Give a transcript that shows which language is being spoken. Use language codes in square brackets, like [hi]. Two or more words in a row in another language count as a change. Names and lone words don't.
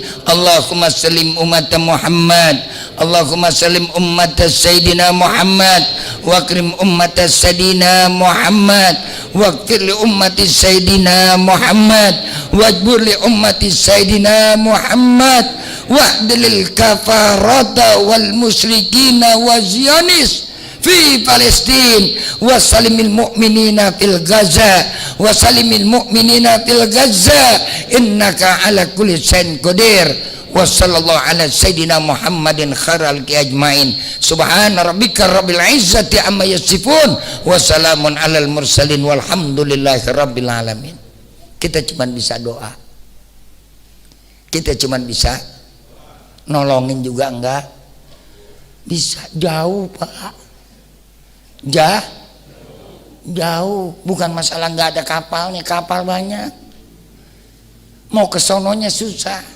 [ar] اللهم سلم أمة محمد، اللهم سلم أمة سيدنا محمد، وأكرم أمة سيدنا محمد، واغفر لأمة سيدنا محمد، واجبر لأمة سيدنا محمد، واهد الكفرة والمشركين وزيونيس في فلسطين، وسلم المؤمنين في غزة، وسلم المؤمنين في غزة، إنك على كل شيء قدير. وصلى الله على سيدنا محمد خير الأجمعين. سبحان ربك رب العزة عما يصفون وسلام على المرسلين والحمد لله رب العالمين. [id] Kita cuma bisa doa, kita cuma bisa nolongin juga enggak bisa. Jauh Pak, jauh. Bukan masalah enggak ada kapalnya, kapal banyak, mau ke sononya susah.